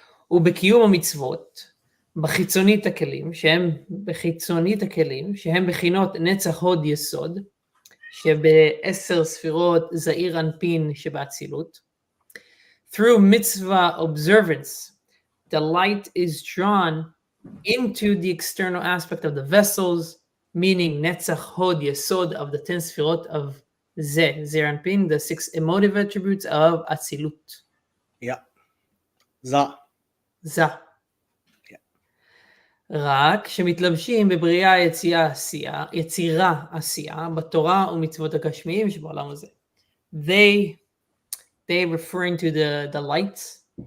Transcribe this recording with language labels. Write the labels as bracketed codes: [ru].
[he] ובקיום המצוות, בחיצונית הכלים, שהם בחינות נצח הוד יסוד, שב10 ספירות זעיר אנפין שבאצילות. [en] Through mitzvah observance, the light is drawn into the external aspect of the vessels, meaning netzach hod yesod of the 10 sfirot of zeir anpin, the 6 emotive attributes of Atzilut. Yeah. [he] זה. רק שמתלבשים בבריאה יצירה עשייה בתורה ומצוות הגשמיים שבעולם הזה. [en] They referring to the lights?